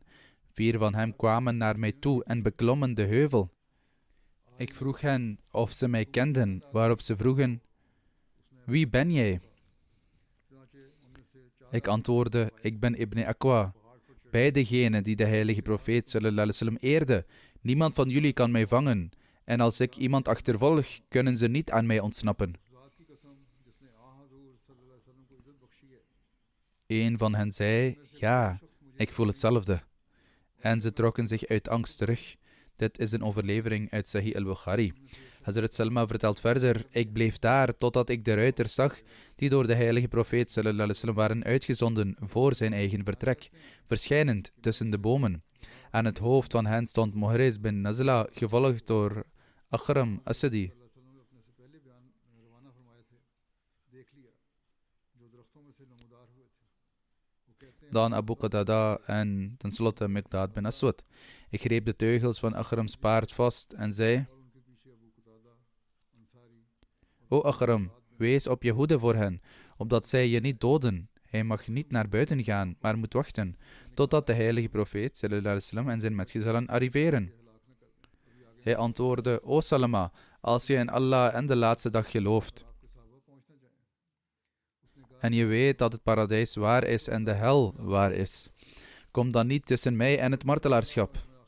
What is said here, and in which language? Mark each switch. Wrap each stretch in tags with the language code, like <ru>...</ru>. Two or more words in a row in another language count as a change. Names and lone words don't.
<nl>4 van hem kwamen naar mij toe en beklommen de heuvel. Ik vroeg hen of ze mij kenden, waarop ze vroegen, wie ben jij? Ik antwoordde, ik ben Ibn Aqwa, bij degene die de heilige profeet</nl> <ar>صلى الله عليه وسلم</ar> <nl>eerde. Niemand van jullie kan mij vangen. En als ik iemand achtervolg, kunnen ze niet aan mij ontsnappen. Een van hen zei, ja, ik voel hetzelfde. En ze trokken zich uit angst terug. Dit is een overlevering uit Sahih al-Bukhari. Hazrat Salma vertelt verder, ik bleef daar totdat ik de ruiters zag die door de heilige profeet</nl> <ar>صلى الله عليه وسلم</ar> <nl>waren uitgezonden voor zijn eigen vertrek, verschijnend tussen de bomen. Aan het hoofd van hen stond Muhriz bin Nazla, gevolgd door Akhram Asadi. Dan Abu Qatada en tenslotte Miqdad bin Aswad. Ik greep de teugels van Akhrams paard vast en zei, O Akhram, wees op je hoede voor hen, opdat zij je niet doden. Hij mag niet naar buiten gaan, maar moet wachten, totdat de heilige profeet</nl> <ar>صلى الله عليه وسلم</ar> <nl>en zijn metgezellen arriveren. Hij antwoordde, O Salama, als je in Allah en de laatste dag gelooft, en je weet dat het paradijs waar is en de hel waar is, kom dan niet tussen mij en het martelaarschap.</nl>